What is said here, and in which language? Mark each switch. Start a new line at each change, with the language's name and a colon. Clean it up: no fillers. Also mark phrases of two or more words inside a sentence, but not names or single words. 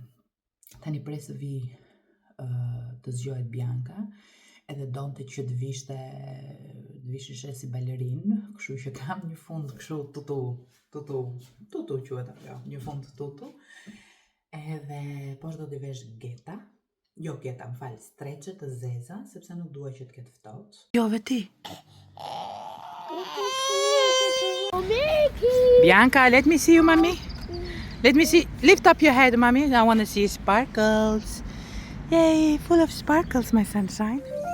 Albanian: Tani pres të vi të zgjohet Bianka, edhe donte që të vishishe si balerin, kështu që kam një fund kështu tutu quhet ajo, një fund tutu. Edhe poshtë do t'i vesh geta. Jo geta, më fal, streçe të zeza, sepse nuk dua që të ketë ftohtë. Jo veti. Bianca,
English: let me see you, mommy. Let me see. Lift up your head, mommy. I want to see sparkles. Yay, full of sparkles, my sunshine.